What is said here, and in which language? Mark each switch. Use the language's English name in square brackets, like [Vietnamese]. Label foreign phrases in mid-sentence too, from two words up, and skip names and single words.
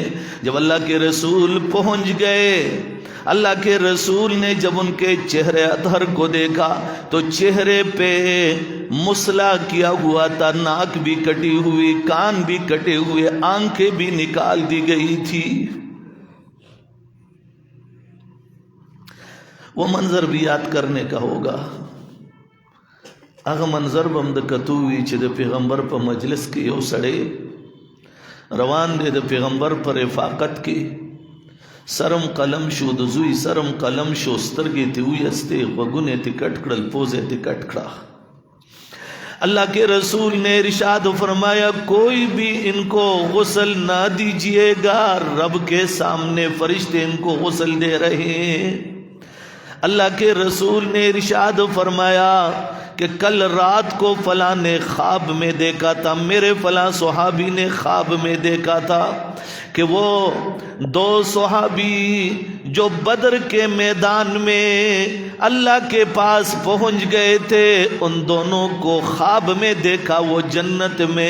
[Urdu] جب اللہ کے رسول پہنچ گئے، اللہ کے رسول نے جب ان کے چہرے اطہر کو دیکھا تو چہرے پہ مسلا کیا ہوا تھا، ناک بھی کٹی ہوئی، کان بھی کٹے ہوئے، آنکھیں بھی نکال دی گئی تھی۔ وہ منظر بھی یاد کرنے کا ہوگا۔ [Pashto] اغه منظر بم د کتووی چې د پیغمبر په مجلس کې یو سړی روان دی د پیغمبر پر رفاقت کې، سرم قلم شو د زوی سرم قلم شو، سترګې ته ویستې، غوږونه ته کټ کړل، پوزه ته کټ کړه۔ [Urdu] اللہ کے رسول نے ارشاد فرمایا کوئی بھی ان کو غسل نہ دیجیے گا، رب کے سامنے فرشتے ان کو غسل دے رہے ہیں۔ اللہ کے رسول نے ارشاد فرمایا کہ کل رات کو فلاں نے خواب میں دیکھا تھا، میرے فلاں صحابی نے خواب میں دیکھا تھا کہ وہ دو صحابی جو بدر کے میدان میں اللہ کے پاس پہنچ گئے تھے، ان دونوں کو خواب میں دیکھا وہ جنت